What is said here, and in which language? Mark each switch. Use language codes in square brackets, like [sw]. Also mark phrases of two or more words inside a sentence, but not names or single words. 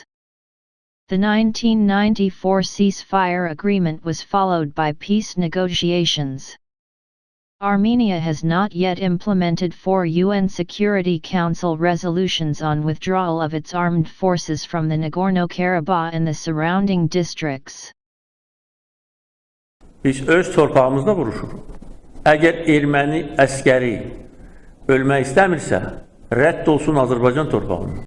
[en] The 1994 ceasefire agreement was followed by peace negotiations. Armenia has not yet implemented 4 UN Security Council resolutions on withdrawal of its armed forces from the Nagorno-Karabakh and the surrounding districts. [az] Biz öz torpağımızda vuruşuruq. Əgər erməni əskəri ölmək istəmirsə, rədd olsun Azərbaycan torpağından.